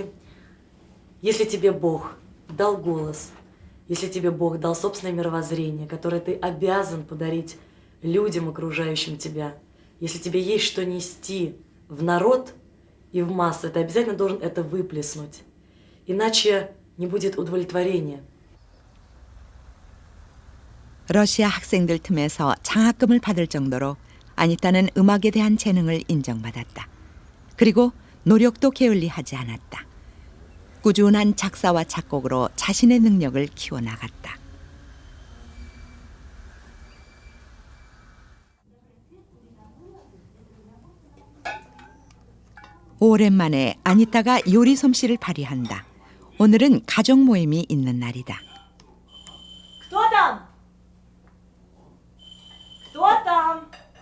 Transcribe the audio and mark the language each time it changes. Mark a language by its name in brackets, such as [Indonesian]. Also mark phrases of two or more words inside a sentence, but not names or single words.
[Russian] Если тебе Бог дал голос, если тебе Бог дал собственное мировоззрение, которое ты обязан подарить людям, окружающим тебя, если тебе есть что нести в народ и в массы, ты обязательно должен это выплеснуть. Иначе не будет удовлетворения. [Korean] 러시아 학생들 틈에서 장학금을 받을 정도로 아니타는 음악에 대한 재능을 인정받았다. 그리고 노력도 게을리하지 않았다. 꾸준한 작사와 작곡으로 자신의 능력을 키워나갔다. 오랜만에 아니타가 요리 솜씨를 발휘한다. 오늘은 가족 모임이 있는 날이다. [Russian] Кто там? Кто там?